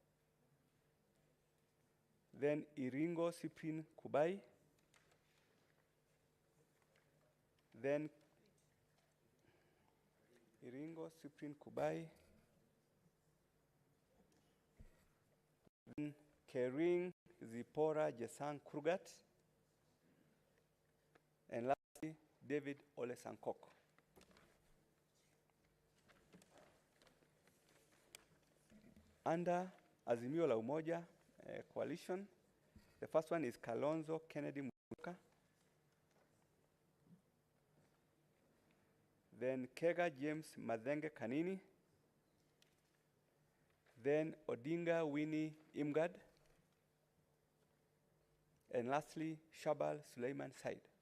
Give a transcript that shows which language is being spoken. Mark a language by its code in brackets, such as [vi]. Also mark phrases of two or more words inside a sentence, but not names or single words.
[en] Then Iringo Cyprian Kubai. Then Iringo Cyprian Kubai. Then Kering Zipora Jesang Krugat. And lastly, David Ole Sankok. Under Azimio la Umoja coalition, the first one is Kalonzo Kennedy Musyoka. Then Kega James Madenge Kanini. Then Odinga Winnie Imgad. And lastly, Shabal Suleiman Said.